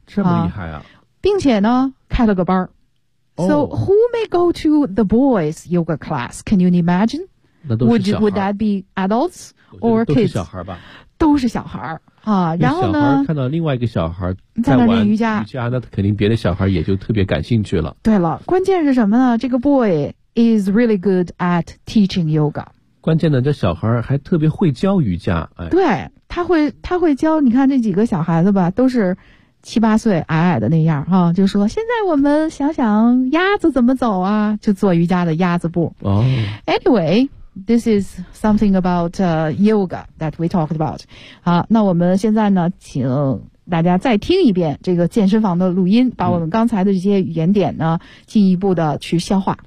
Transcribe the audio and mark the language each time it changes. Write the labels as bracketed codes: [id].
[zh] 这么厉害啊！并且呢，开了个班。 [en] So who may go to the boys yoga class? Can you imagine? Would that be adults or kids? [zh] 都是小孩吧，都是小孩啊。然后呢，看到另外一个小孩在玩瑜伽，那肯定别的小孩也就特别感兴趣了。对了，关键是什么呢？这个 [en] boy is really good at teaching yoga。 [zh] 关键呢，这小孩还特别会教瑜伽。哎，对，他会教。你看这几个小孩子吧，都是七八岁，矮矮的那样哈，就说现在我们想想鸭子怎么走啊，就做瑜伽的鸭子步。哦 [en] ，Anyway。 This is something about yoga that we talked about. [zh] 好，那我们现在呢，请大家再听一遍这个健身房的录音，把我们刚才的这些语言点呢，进一步的去消化。